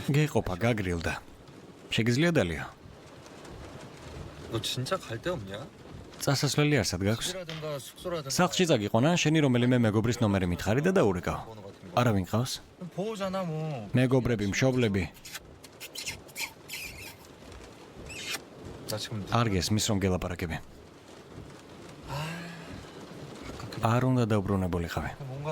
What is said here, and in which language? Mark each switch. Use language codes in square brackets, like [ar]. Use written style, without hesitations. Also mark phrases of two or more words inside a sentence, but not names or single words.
[ka] გეყოფა, გაგრილდა. შეგიძლია დალია? [ko] 너 진짜 갈 데 없냐? [ka] წასასვლელი არსად გაქვს? [ko] 집이라든가 숙소라든가. [ka] სახლში წაგიყვანა, შენი რომელიმე მეგობრის ნომერი მითხარი და დაურეკავ. [ko] 번호 같은 거. [ka] არავინ ყავს? [ko] 보호잖아 뭐. [ka] მეგობრები, მშობლები. [ko] 나 지금 [ka] არ გესმის რომ გელაპარაკები. არ უნდა დაუბრუნებულიყავი. [ko] 뭔가